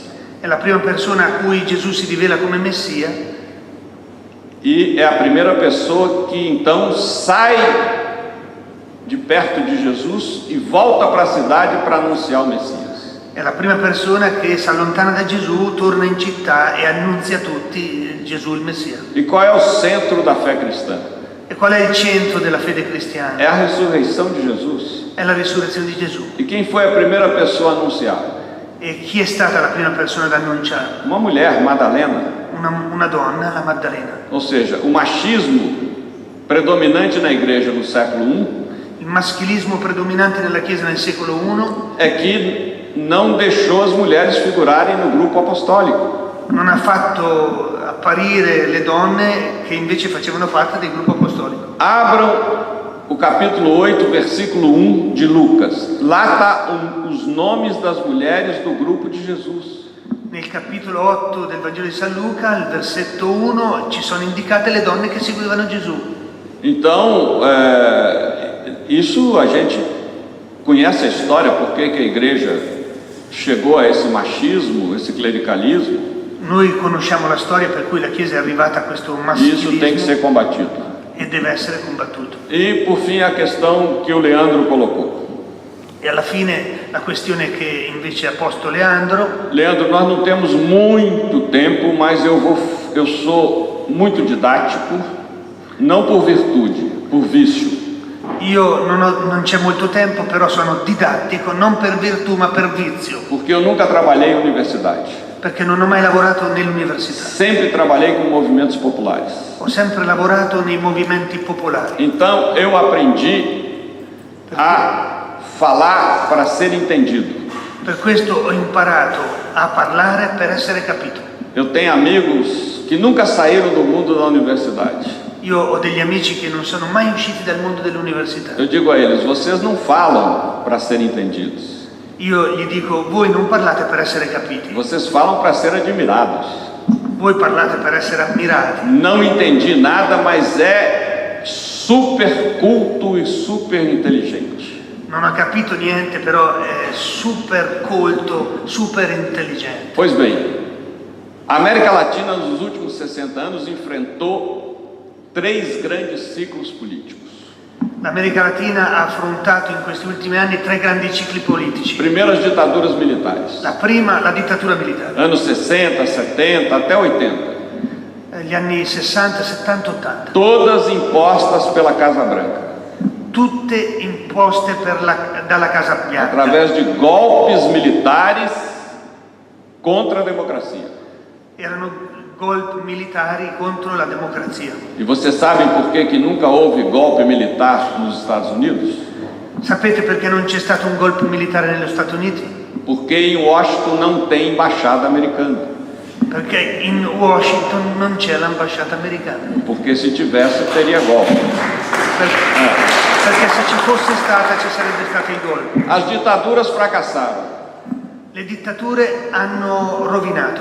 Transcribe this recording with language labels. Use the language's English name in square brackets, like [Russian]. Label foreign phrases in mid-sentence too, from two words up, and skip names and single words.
[Italian] È la prima persona a cui Gesù si rivela come Messia. [Portuguese] E é a primeira pessoa que então sai de perto de Jesus e volta para a cidade para anunciar o Messias. [Italian] È la prima persona che si allontana da Gesù, torna in città e annunzia a tutti Gesù il Messia. [Portuguese] E qual é o centro da fé cristã? [Italian] E qual è il centro della fede cristiana? [Portuguese] É a ressurreição de Jesus. [Italian] È la risurrezione di Gesù. [Portuguese] E quem foi a primeira pessoa a anunciar? [Italian] E chi è stata la prima persona ad annunciare? [Portuguese] Uma mulher, Madalena. [Italian] Una donna, la Maddalena. [Portuguese] Ou seja, o machismo predominante na igreja no século I [Italian] Il maschilismo predominante nella Chiesa nel secolo I [Portuguese] é que não deixou as mulheres figurarem no grupo apostólico. [Italian] non ha fatto apparire le donne che invece facevano parte del gruppo apostolico. [Portuguese] Abram o capítulo 8, versículo 1 de Lucas. Lá está os nomes das mulheres do grupo de Jesus. [Italian] Nel capitolo 8 del Vangelo di San Luca, al versetto 1, ci sono indicate le donne che seguivano Gesù. [Portuguese] Então, isso a gente conhece a história, por que a igreja chegou a esse machismo, esse clericalismo. [Italian] Noi conosciamo la storia per cui la Chiesa è arrivata a questo [Portuguese] Isso tem que [Italian] maschilismo [Portuguese] ser combatido. [Italian] e deve essere combattuto. [Portuguese] E por fim a questão que o Leandro colocou. [Italian] E alla fine la questione che invece ha posto Leandro. [Portuguese] Leandro, nós não temos muito tempo, mas eu sou muito didático, não por virtude, por vício. [Italian] Io non c'è molto tempo, però sono didattico, non per virtù ma per vizio. [Portuguese] Porque eu nunca trabalhei em universidade. [Italian] Perché non ho mai lavorato nell'università. [Portuguese] Sempre trabalhei com movimentos populares. [Italian] Ho sempre lavorato nei movimenti popolari. [Portuguese] Então eu aprendi a falar para ser entendido. [Italian] Per questo ho imparato a parlare per essere capito. [Portuguese] Eu tenho amigos que nunca saíram do mundo da universidade. [Italian] Io ho degli amici che non sono mai usciti dal mondo dell'università. [Portuguese] Eu digo a eles, vocês não falam para ser entendidos. [Italian] Io gli dico, voi non parlate per essere capiti. [Portuguese] Vocês falam para ser admirados. [Italian] Voi parlate per essere ammirati. [Portuguese] Não entendi nada, mas é super culto e super inteligente. [Italian] Non ho capito niente, però è super colto, super intelligente. [Portuguese] Pois bem, a América Latina nos últimos 60 anos enfrentou 3 grandes ciclos políticos. [Italian] L'America Latina ha affrontato in questi ultimi anni 3 grandi cicli politici. [Portuguese] Primeiro as ditaduras militares. [Italian] La prima, la dittatura militare. [Portuguese] Anos 60, 70, até 80. [Italian] Gli anni 60, 70, 80. [Portuguese] Todas impostas pela Casa Branca. [Italian] Tutte imposte dalla Casa Bianca. [Portuguese] Através de golpes militares contra a democracia. [Italian] Erano golpe militari contro la democrazia. [Portuguese] E vocês sabem por que nunca houve golpe militar nos Estados Unidos? [Italian] Sapete perché non c'è stato un golpe militare negli Stati Uniti? [Portuguese] Porque em Washington não tem embaixada americana. [Italian] Perché in Washington non c'è l'ambasciata americana. [Portuguese] Porque se tivesse teria golpe. [Italian] Perché se ci fosse stata ci sarebbe stato il golpe. [Portuguese] As ditaduras fracassaram. [Italian] Le dittature hanno rovinato.